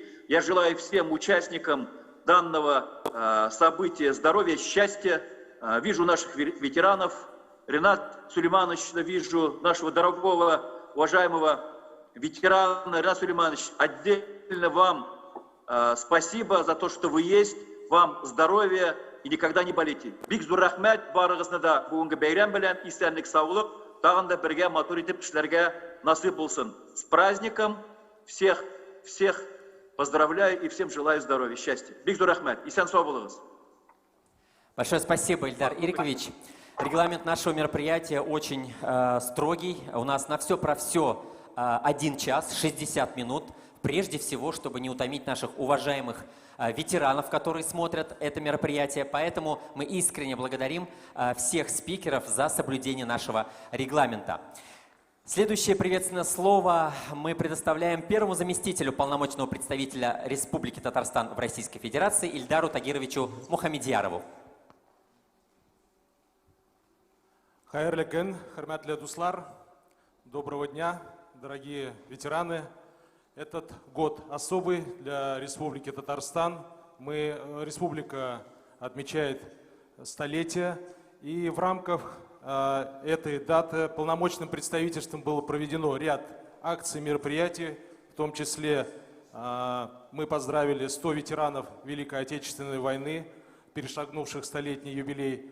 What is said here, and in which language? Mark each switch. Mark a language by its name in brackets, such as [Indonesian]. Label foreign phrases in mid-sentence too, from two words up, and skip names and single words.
[Russian] Я желаю всем участникам данного события здоровья, счастья. Вижу наших ветеранов. Ренат Сулейманович, вижу нашего дорогого, уважаемого ветерана. Ренат Сулейманович, отдельно вам спасибо за то, что вы есть. Вам здоровья и никогда не болейте. [Tatar] Бик зур рахмәт, барыгызны да бүгенге бәйрәм белән исәнлек, саулык, тагын да бергә матур итеп эшләргә насыйп булсын. [Russian] С праздником всех поздравляю и всем желаю здоровья, счастья. [Tatar] Бик зур рахмәт, исән сау булыгыз. [Russian] Большое спасибо, Ильдар Ирикович. Регламент нашего мероприятия очень строгий. У нас на все про все 1 час 60 минут. Прежде всего, чтобы не утомить наших уважаемых ветеранов, которые смотрят это мероприятие. Поэтому мы искренне благодарим всех спикеров за соблюдение нашего регламента. Следующее приветственное слово мы предоставляем первому заместителю полномочного представителя Республики Татарстан в Российской Федерации Ильдару Тагировичу Мухамедьярову. [Tatar] Хайрлы күн, хөрмәтле дуслар, [Russian] доброго дня, дорогие ветераны. Этот год особый для Республики Татарстан. Республика отмечает столетие, и в рамках этой даты полномочным представительством было проведено ряд акций, мероприятий, в том числе мы поздравили 100 ветеранов Великой Отечественной войны, перешагнувших столетний юбилей.